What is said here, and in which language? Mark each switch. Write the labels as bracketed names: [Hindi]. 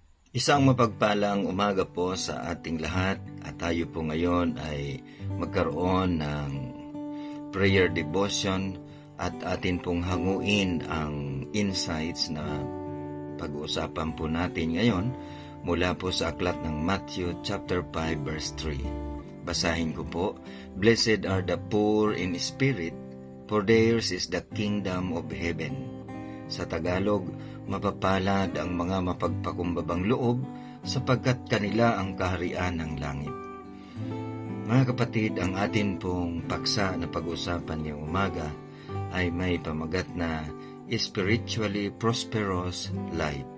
[Filipino] Isang mapagpalang umaga po sa ating lahat at tayo po ngayon ay magkaroon ng prayer devotion at atin pong hanguin ang insights na pag-uusapan po natin ngayon mula po sa aklat ng Matthew chapter 5 verse 3. Basahin ko po, [English] "Blessed are the poor in spirit, for theirs is the kingdom of heaven." [Filipino] Sa Tagalog, mapapalad ang mga mapagpakumbabang loob sapagkat kanila ang kaharian ng langit. Mga kapatid, ang atin pong paksa na pag-usapan ngayong umaga ay may pamagat na [English] spiritually prosperous life.